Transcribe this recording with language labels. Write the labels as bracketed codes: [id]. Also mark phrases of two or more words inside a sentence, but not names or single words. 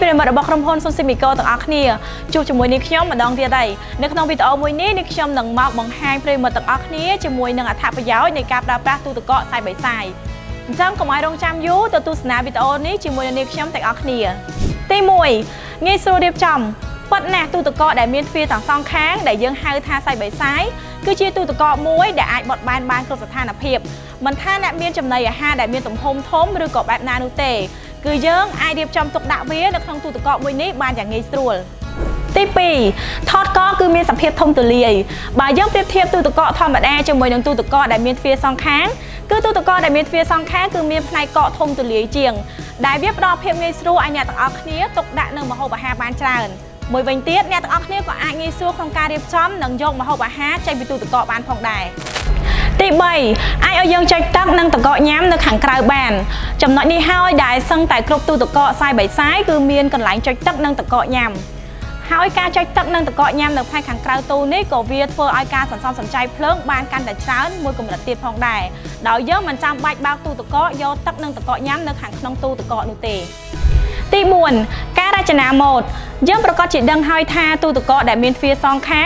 [km] របស់ក្រុមហ៊ុន Sonsimico ទាំងអស់គ្នាជួបជាមួយនេះខ្ញុំម្ដងទៀតហើយនៅក្នុងវីដេអូមួយនេះខ្ញុំនឹងមកបង្ហាញប្រិយមិត្តទាំងអស់គ្នាជាមួយនឹងអត្ថប្រយោជន៍នៃការប្រើប្រាស់ទូទឹកកក [en] side by side [km] អញ្ចឹងកុំឲ្យរងចាំយូរទៅទស្សនាវីដេអូនេះជាមួយនឹងខ្ញុំទាំងអស់គ្នាទី1ងាយស្រួលរៀបចំប៉ុន្តែទូទឹកកកដែលមានទ្វារទាំងសងខាងដែលយើងហៅថា [en] side by side [km] គឺជាទូទឹកកកមួយដែលអាចបត់បែនបានគ្រប់ស្ថានភាពមិនថាអ្នកមានចំណីអា ហារដែលមានទំហំធំឬក៏បែបណានោះទេគឺយើងអាចរៀបចំទុកដាក់វានៅក្នុងទូទឹកកកមួយនេះបានយ៉ាងងាយស្រួលទី2ថតកគឺមានសភាពធំទូលាយបើយើងប្រៀបធៀបទូទឹកកកធម្មតាជាមួយនឹងទូទឹកកកដែលមានទ្វារសងខាងគឺទូទឹកកកដែលមានទ្វារសងខាងគឺមានផ្នែកកកធំទូលាយជាងដែលវាផ្ដល់ភាពងាយស្រួលឲ្យអ្នកទាំង អស់គ្នាទុកដាក់នៅម្ហូបអាហារបានច្រើនមួយវិញទៀតអ្នកទាំងអស់គ្នាក៏អាចងាយស្រួលក្នុងការរៀបចំនិងយកម្ហូបអាហារចេញពីទូទឹកកកបានផងដែរទី3អាចឲ្យយើងចុចទឹកនិងទឹកកកញ៉ាំនៅខាងក្រៅបានចំណុចនេះហើយដែលសឹងតែគ្រប់ទូទឹកកក [en] side by side [km] គឺ មានកន្លែងចុចទឹកនិងទឹកកកញ៉ាំហើយការចុចទឹកនិងទឹកកកញ៉ាំនៅផ្នែកខាងក្រៅទូនេះក៏វាធ្វើឲ្យការសន្សំសំចៃភ្លើងបានកាន់តែច្រើនមួយកម្រិតទៀតផងដែរដោយយើងមិនចាំបាច់បើកទូទឹកកក យកទឹកនិងទឹកកកញ៉ាំនៅខាងក្នុងទូទឹកកកនោះទេទី4ការរចនាម៉ូដយើងប្រកាសជាដឹងហើយថាទូទឹកកកដែលមានទ្វារសងខា